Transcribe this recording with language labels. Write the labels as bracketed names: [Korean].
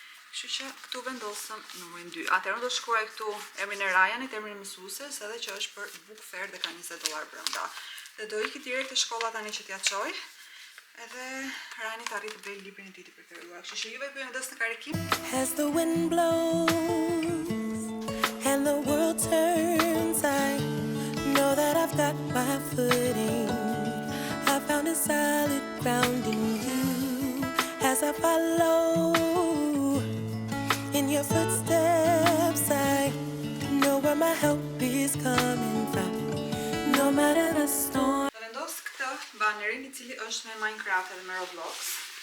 [Albanian] Kështu që këtu vendosëm numrin 2. Atëherë unë do shkruaj këtu emrin e Ryanit, emrin e mësueses, edhe që është për book fair dhe ka $20 brenda. Dhe do iki direkt te shkolla tani që t'ja çoj. Edhe Rani të arrit të blej librin e tij të preferuar. Kështu që juve po vendos në karikim. [English] As the wind blows and the world turns, I know that I've got my footing. I found a solid ground in you as I follow in your footsteps. I know where my help is coming from, no matter the storm. [Albanian] Do vendos këtë banerin i cili është me Minecraft edhe me Roblox.